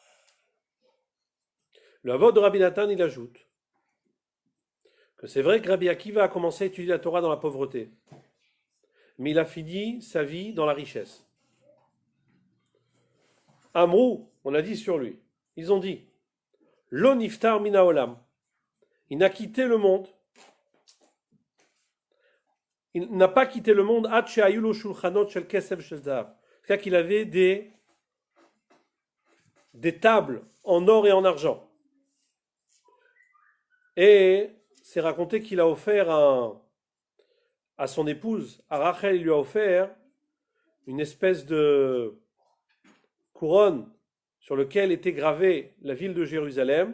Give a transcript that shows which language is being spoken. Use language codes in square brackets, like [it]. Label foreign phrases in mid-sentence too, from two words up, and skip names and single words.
[fr] Le Havod de Rabbi Nathan, il ajoute que c'est vrai que Rabbi Akiva a commencé à étudier la Torah dans la pauvreté, mais il a fini sa vie dans la richesse. Amrou, on a dit sur lui, ils ont dit, [he] לא נפטר מן העולם, [fr] il n'a quitté le monde, il n'a pas quitté le monde, [he] עד שהיו לו שולחנות של כסף של זהב, [fr] c'est-à-dire qu'il avait des tables en or et en argent. Et c'est raconté qu'il a offert à son épouse, à Rachel, il lui a offert une espèce de couronne sur laquelle était gravée la ville de Jérusalem.